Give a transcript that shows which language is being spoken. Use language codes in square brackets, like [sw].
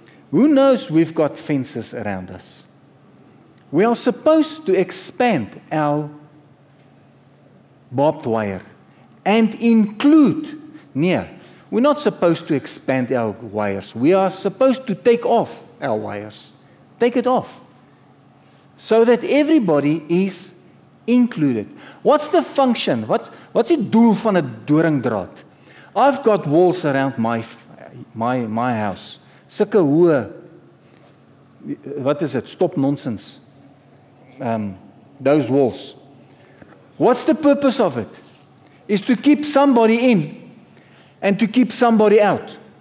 [en] Who knows we've got fences around us? We are supposed to expand our barbed wire and include, we're not supposed to expand our wires. We are supposed to take off our wires. Take it off. So that everybody is included. What's the function? [af] What's die doel van 'n doringdraad? [en] I've got walls around my house. [af] Sulke hoë, [en] what is it? Stop nonsense. Those walls. What's the purpose of it? Is to keep somebody in and to keep somebody out.